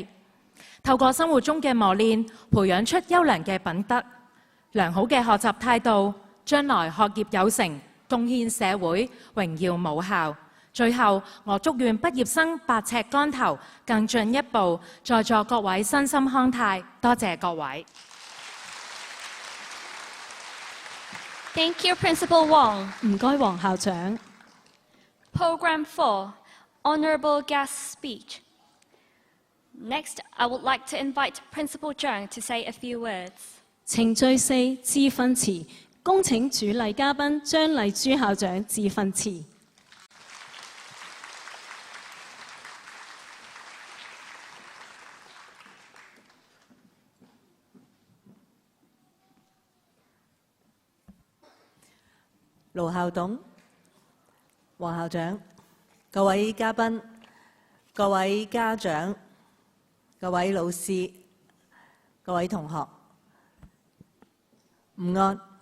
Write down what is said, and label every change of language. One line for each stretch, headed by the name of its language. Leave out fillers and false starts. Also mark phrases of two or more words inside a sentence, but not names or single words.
Cantonese: 透過生活中嘅磨練，培養出優良嘅品德、良好嘅學習態度，將來學業有成，貢獻社會，榮耀母校。最後，我祝願畢業生百尺竿頭，更進一步。在座各位身心康泰，多謝各位。
English: Thank you, Principal Wong.
Cantonese: 唔該，黃校長。
English: Program 4, Honourable Guest Speech. Next, I would like to invite Principal Zhang to say a few words.
Cantonese: 程序4致訓詞，恭請主禮嘉賓張麗珠校長致訓詞。盧校董、黃校長、各位嘉賓、各位家長、各位老師、各位同學，午安。